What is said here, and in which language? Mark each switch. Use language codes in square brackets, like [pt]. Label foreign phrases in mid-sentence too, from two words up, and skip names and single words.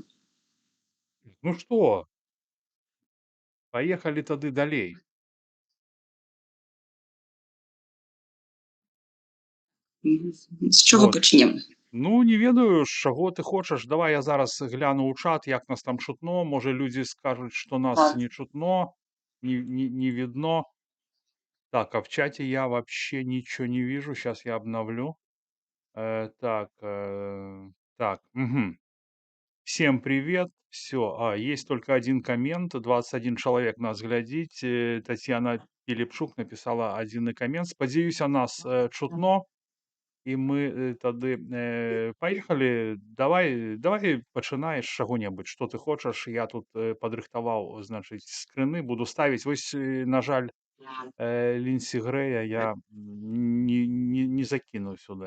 [be] Ну што, паехалі тады далей. З чого Вот. пачнем? Ну, не ведаю, з чаго ты хочаш. Давай я зараз гляну ў чат, як нас там чутно. Можа, людзі скажуць, што нас не чутно, [ru] не видно. Так, а в чате я вообще ничего не вижу. Сейчас я обновлю. Так, мгм. Всем привет. Все. Есть только один коммент. 21 человек нас глядить. Татьяна Пилипчук написала один коммент. [be] Спадзяюся, нас чутно. І мы тады паехалі. Давай пачынай з чаго-небудзь, што ты хочаш. Я тут падрыхтаваў, значыць, скрыны, буду ставіць. Вось, на жаль, Лінсі Грэя я не закіну сюды.